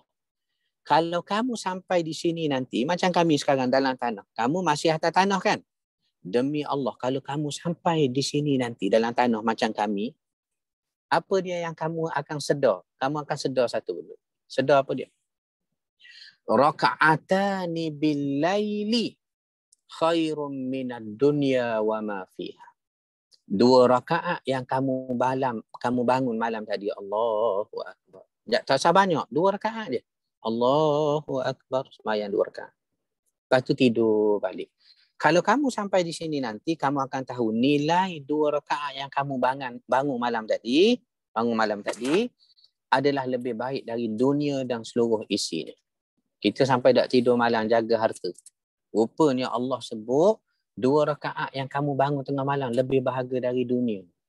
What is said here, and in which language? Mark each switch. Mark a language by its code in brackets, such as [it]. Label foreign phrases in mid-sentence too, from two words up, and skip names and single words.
[ms] Kalau kamu sampai di sini nanti, macam kami sekarang dalam tanah, kamu masih atas tanah kan? Demi Allah, kalau kamu sampai di sini nanti dalam tanah macam kami, apa dia yang kamu akan sedar? Kamu akan sedar satu dulu. Sedar apa dia? [ar] Raka'atani bil-laili khairum minad dunya wa ma fiha. [ms] 2 rakaat yang kamu bangun malam tadi, [ar] Allahu akbar. [ms] Tak usah banyak, 2 rakaat je. [ar] Allahu akbar, [ms] sembahyang 2 rakaat. Lepas tu tidur balik. Kalau kamu sampai di sini nanti, kamu akan tahu nilai 2 rakaat yang kamu bangun malam tadi adalah lebih baik dari dunia dan seluruh isinya. Kita sampai tak tidur malam jaga harta. Rupanya Allah sebut 2 rakaat yang kamu bangun tengah malam lebih bahagia dari dunia.